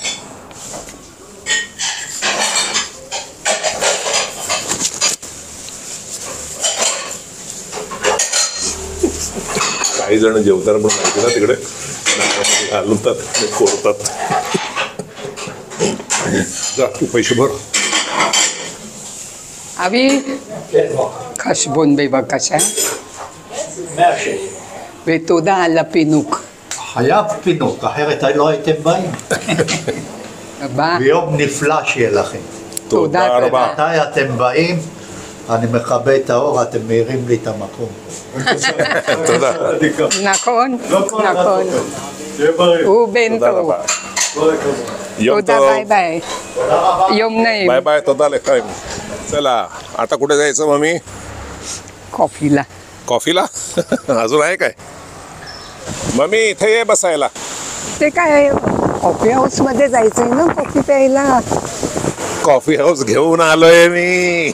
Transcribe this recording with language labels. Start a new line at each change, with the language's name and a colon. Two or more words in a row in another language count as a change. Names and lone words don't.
Marathi: काही जण जेवताना पण माहिती ना तिकडे घालवतात कोरतात. जा तू पैसे भर.
Hebrew: אבי, חשבון בבקשה, 100 שקל. ותודה על הפינוק. חייב פינוק, אחרת לא הייתם באים. הבא, ביום נפלא שיהיה לכם. תודה רבה. מתי אתם באים, אני מכבה את האור, אתם מאירים לי את המקום. תודה. נכון, נכון. הוא בן תודה טוב. רבה. יום תודה, טוב. ביי ביי. יום נעים.
English: bye bye.
Hebrew: תודה לך.
Marathi: चला आता कुठे जायचं मम्मी. कॉफीला. कॉफीला. अजून आहे काय. मम्मी इथे ये बसायला. ते काय कॉफी हाऊसमध्ये जायचंय ना कॉफी प्यायला. कॉफी हाऊस घेऊन आलोय मी.